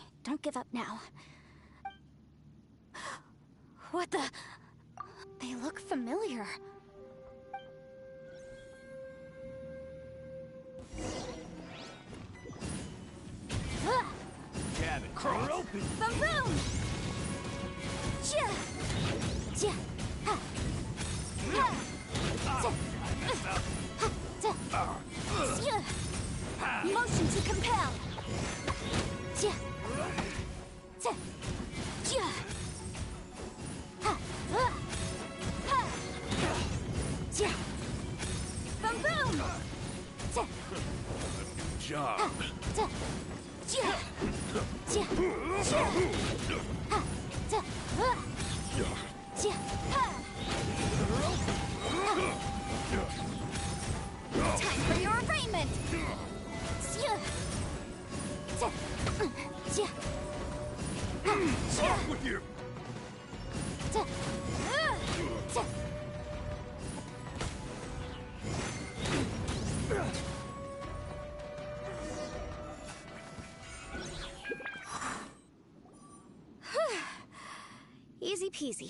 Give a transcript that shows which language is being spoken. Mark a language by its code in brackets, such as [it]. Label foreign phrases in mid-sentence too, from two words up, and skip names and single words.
[en] Don't give up now. What the... They look familiar. Cabin, crawl open! Boom boom! Jia! Jia! Ha! Ha! Ja! Ha! Ja! Jia! Motion to compel! Jia! Ja! Jia! Ha! Ha! Jia! Boom boom! Ja! Job. Ja! Jia! Jia! Jia! Ha! Ja! Jia! Ha! Time for your arraignment! Jia! Ja! Jia! Ha! Jia! With you. Ja! Ja! Easy peasy.